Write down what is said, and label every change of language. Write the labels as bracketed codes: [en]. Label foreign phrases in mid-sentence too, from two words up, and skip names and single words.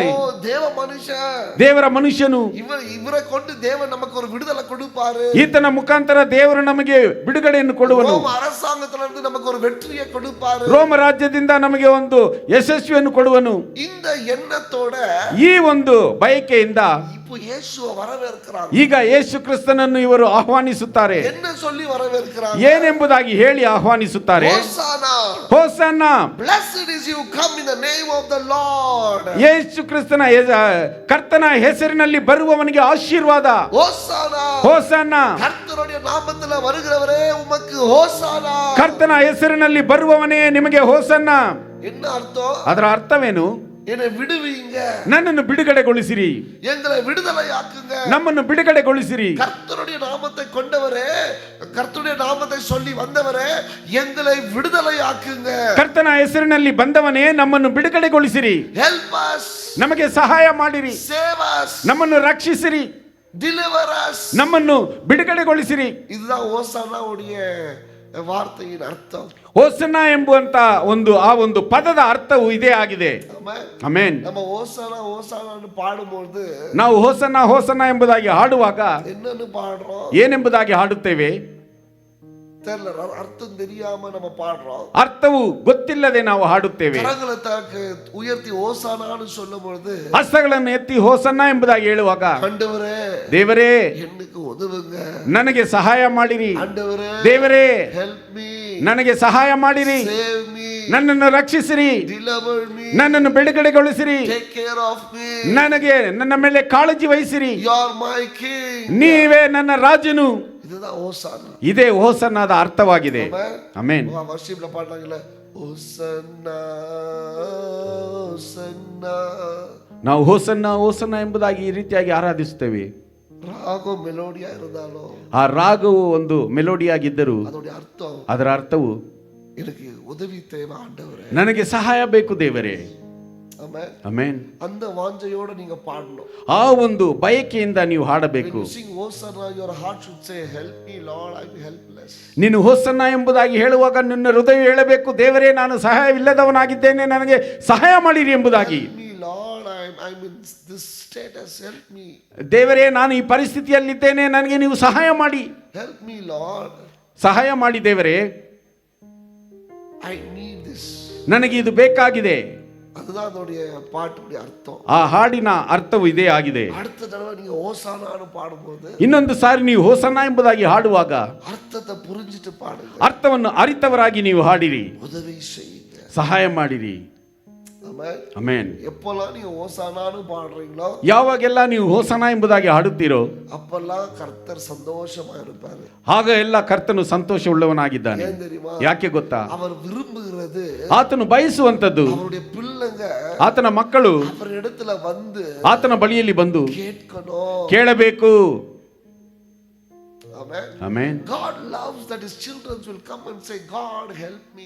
[ta] ஓ தேவ மனுஷன், [kn] ದೇವರ ಮನುಷ್ಯನು, [ta] இவரை கொண்டு தேவன் நமக்கு ஒரு விடுதலை கொடுப்பாரு, [kn] ಈತನ ಮುಖಾಂತರ ದೇವರು ನಮಗೆ ಬಿಡುಗಡೆಯನ್ನು ಕೊಡುವನು, [ta] ரோம அரசாங்கத்துல இருந்து நமக்கு ஒரு வெற்றியை கொடுப்பாரு, [kn] ರೋಮ ರಾಜ್ಯದಿಂದ ನಮಗೆ ಒಂದು ಯಶಸ್ವಿಯನ್ನು ಕೊಡುವನು. [ta] இந்த எண்ணத்தோட [kn] ಈ ಒಂದು ಬಯಕೆಯಿಂದ [ta] இப்போ இயேசுவை வரவேற்கிறாங்க. [kn] ಈಗ ಯೇಸು ಕ್ರಿಸ್ತನನ್ನು ಇವರು ಆಹ್ವಾನಿಸುತ್ತಾರೆ. [ta] என்ன சொல்லி வரவேற்கிறாங்க? [kn] ಏನೆಂಬುದಾಗಿ ಹೇಳಿ ಆಹ್ವಾನಿಸುತ್ತಾರೆ. ಹೋಸನ್ನ, ಹೋಸನ್ನ, [en] blessed is you come in the name of the Lord. [kn] ಯೇಸು ಕ್ರಿಸ್ತನ ಕರ್ತನ ಹೆಸರಿನಲ್ಲಿ ಬರುವವನಿಗೆ ಆಶೀರ್ವಾದ. ಹೋಸನ್ನ, ಹೋಸನ್ನ, [ta] கர்த்தருடைய நாமத்துல வருகிறவரே உமக்கு ஹோசானா. [kn] ಕರ್ತನ ಹೆಸರಿನಲ್ಲಿ ಬರುವವನೇ ನಿಮಗೆ ಹೋಸನ್ನ. [ta] என்ன அர்த்தம்? [kn] ಅದರ ಅರ್ಥವೇನು? [ta] என்னை விடுவீங்க, [kn] ನನ್ನನ್ನು ಬಿಡುಗಡೆಗೊಳಿಸಿರಿ, [ta] எங்களை விடுதலையாக்குங்க. [kn] ನಮ್ಮನ್ನು ಬಿಡುಗಡೆಗೊಳಿಸಿರಿ. [ta] கர்த்தருடைய நாமத்தை கொண்டவரே, கர்த்தருடைய நாமத்தை சொல்லி வந்தவரே, எங்களை விடுதலையாக்குங்க. [kn] ಕರ್ತನ ಹೆಸರಿನಲ್ಲಿ ಬಂದವನೇ ನಮ್ಮನ್ನು ಬಿಡುಗಡೆಗೊಳಿಸಿರಿ. [en] Help us, [kn] ನಮಗೆ ಸಹಾಯ ಮಾಡಿರಿ. [en] save us, [kn] ನಮ್ಮನ್ನು ರಕ್ಷಿಸಿರಿ. [en] deliver us. [kn] ನಮ್ಮನ್ನು ಬಿಡುಗಡೆಗೊಳಿಸಿರಿ. [ta] இதுதான் ஓசானாவுடைய வார்த்தையின் அர்த்தம். [kn] ಹೋಸನ್ನ ಎಂಬುವಂತ ಒಂದು ಪದದ ಅರ್ಥವು ಇದೇ ಆಗಿದೆ. ಆಮೆನ್. [ta] நம்ம ஓசானா ஓசானான்னு பாடும்போது [kn] ನಾವು ಹೋಸನ್ನ ಹೋಸನ್ನ ಎಂಬುದಾಗಿ ಹಾಡುವಾಗ [ta] என்னன்னு பாடுறோம்? [kn] ಏನೆಂಬುದಾಗಿ ಹಾಡುತ್ತೇವೆ? [ta] தெரியல, அர்த்தம் தெரியாம நம்ம பாடுறோம். [kn] ಅರ್ಥವು ಗೊತ್ತಿಲ್ಲದೆ ನಾವು ಹಾಡುತ್ತೇವೆ. [ta] கரங்களை தாக்கு உயர்த்தி ஓசானான்னு சொல்லும்போது [kn] ಹಸ್ತಗಳನ್ನು ಎತ್ತಿ ಹೋಸನ್ನ ಎಂಬುದಾಗಿ ಹೇಳುವಾಗ, [ta] ஆண்டவரே [kn] ದೇವರೇ [ta] எனக்கு உதவுங்க, [kn] ನನಗೆ ಸಹಾಯ ಮಾಡಿರಿ. [ta] ஆண்டவரே [kn] ದೇವರೇ [en] help me, [kn] ನನಗೆ ಸಹಾಯ ಮಾಡಿರಿ. [en] save me, [kn] ನನ್ನನ್ನು ರಕ್ಷಿಸಿರಿ. [en] deliver me, [kn] ನನ್ನನ್ನು ಬಿಡುಗಡೆಗೊಳಿಸಿರಿ. [en] take care of me. [kn] ನನಗೆ ನನ್ನ ಮೇಲೆ ಕಾಳಜಿ ವಹಿಸಿರಿ. [en] You are my king. [kn] ನೀವೇ ನನ್ನ ರಾಜನು. [ta] இதுதான் ஓசானா. [kn] ಇದೇ ಹೋಸನ್ನದ ಅರ್ಥವಾಗಿದೆ. ಆಮೆನ್. [ta] ವರ್ಷಿಪ್ல பாடுறாங்கல, ஓசன்னா ஓசன்னா. [kn] ನಾವು ಹೋಸನ್ನ ಹೋಸನ್ನ ಎಂಬುದಾಗಿ ಈ ರೀತಿಯಾಗಿ ಆರಾಧಿಸುತ್ತೇವೆ. [ta] ராகோ மெலோடியா இருந்தாலோ, [kn] ಆ ರಾಗವು ಒಂದು ಮೆಲೋಡಿಯಾಗಿದ್ದರೂ [ta] அதோட அர்த்தம், [kn] ಅದರ ಅರ್ಥವು [ta] எனக்கு உதவி தேவை ஆண்டவரே, [kn] ನನಗೆ ಸಹಾಯ ಬೇಕು ದೇವರೇ. [ta] ஆமென். [kn] ಆಮೆನ್. [ta] அந்த வாஞ்சையோட நீங்க பாடணும். [kn] ಆ ಒಂದು ಬಯಕೆಯಿಂದ ನೀವು ಹಾಡಬೇಕು. [en] When you sing Hosanna, your heart should say, help me Lord, I am helpless. [kn] ನೀನು ಹೋಸನ್ನ ಎಂಬುದಾಗಿ ಹೇಳುವಾಗ ನಿನ್ನ ಹೃದಯ ಹೇಳಬೇಕು, ದೇವರೇ ನಾನು ಸಹಾಯವಿಲ್ಲದವನಾಗಿದ್ದೇನೆ, ನನಗೆ ಸಹಾಯ ಮಾಡಿರಿ ಎಂಬುದಾಗಿ. [en] Help me Lord, I'm in this status, help me. [kn] ದೇವರೇ ನಾನು ಈ ಪರಿಸ್ಥಿತಿಯಲ್ಲಿದ್ದೇನೆ, ನನಗೆ ನೀವು ಸಹಾಯ ಮಾಡಿ. [en] Help me Lord, [kn] ಸಹಾಯ ಮಾಡಿ ದೇವರೇ, [en] I need this. [kn] ನನಗೆ ಇದು ಬೇಕಾಗಿದೆ. [ta] அதுதான் அதோடைய பாட்டுடைய அர்த்தம். [kn] ಆ ಹಾಡಿನ ಅರ್ಥವು ಇದೇ ಆಗಿದೆ. [ta] அடுத்த தடவை நீங்க ஓசானான்னு பாடும்போது [kn] ಇನ್ನೊಂದು ಸಾರಿ ನೀವು ಹೋಸನ್ನ ಎಂಬುದಾಗಿ ಹಾಡುವಾಗ [ta] அர்த்தத்தை புரிஞ்சிட்டு பாடுங்க. [kn] ಅರ್ಥವನ್ನು ಅರಿತವರಾಗಿ ನೀವು ಹಾಡಿರಿ, [ta] உதவி செய்யுங்க, [kn] ಸಹಾಯ ಮಾಡಿರಿ. [ta] ஆமென். [kn] ಆಮೆನ್. [ta] எப்பெல்லாம் நீங்க ஓசானான்னு பாடுறீங்களோ, [kn] ಯಾವಾಗೆಲ್ಲ ನೀವು ಹೋಸನ್ನ ಎಂಬುದಾಗಿ ಹಾಡುತ್ತೀರೋ [ta] அப்பெல்லாம் கர்த்தர் சந்தோஷமா இருப்பாரு. [kn] ಆಗ ಎಲ್ಲ ಕರ್ತನು ಸಂತೋಷವುಳ್ಳವನಾಗಿದ್ದಾನೆ. [ta] ஏன் தெரியுமா? [kn] ಯಾಕೆ ಗೊತ್ತಾ? [ta] அவர் விரும்புகிறது, [kn] ಆತನು ಬಯಸುವಂತದ್ದು [ta] அவருடைய பிள்ளைங்க [kn] ಆತನ ಮಕ್ಕಳು [ta] அவர் இடத்துல வந்து [kn] ಆತನ ಬಳಿಯಲ್ಲಿ ಬಂದು [ta] கேட்கணும். [kn] ಕೇಳಬೇಕು. [en] Amen. [kn] ಆಮೆನ್. [en] God loves that his children will come and say, God help me.